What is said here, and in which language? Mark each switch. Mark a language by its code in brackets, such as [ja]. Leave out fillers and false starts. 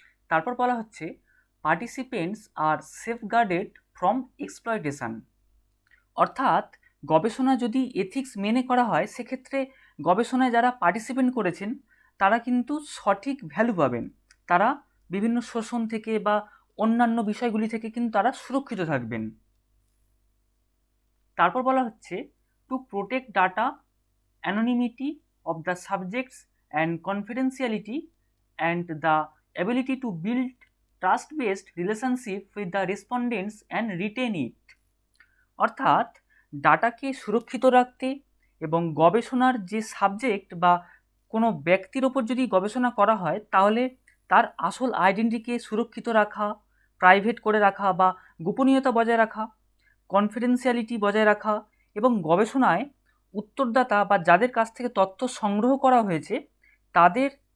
[bn] তারপর বলা হচ্ছে [en] Participants are safeguarded from exploitation. [bn] অর্থাৎ গবেষণা যদি এথিক্স মেনে করা হয় সেক্ষেত্রে গবেষণায় যারা পার্টিসিপেন্ট করেছেন তারা কিন্তু সঠিক ভ্যালু পাবেন, তারা বিভিন্ন শোষণ থেকে বা অন্যান্য বিষয়গুলি থেকে কিন্তু তারা সুরক্ষিত থাকবেন। তারপর বলা হচ্ছে [en] To protect data anonymity of the subjects and confidentiality and the ability to build trust-based relationship with the respondents and retain it। [bn] অর্থাৎ ডাটাকে সুরক্ষিত রাখতে এবং গবেষণার যে সাবজেক্ট বা কোনো ব্যক্তির ওপর যদি গবেষণা করা হয় তাহলে তার আসল আইডেন্টিটিকে সুরক্ষিত রাখা, প্রাইভেট করে রাখা বা গোপনীয়তা বজায় রাখা, কনফিডেন্সিয়ালিটি বজায় রাখা এবং গবেষণায় উত্তরদাতা বা যাদের কাছ থেকে তথ্য সংগ্রহ করা হয়েছে তাদের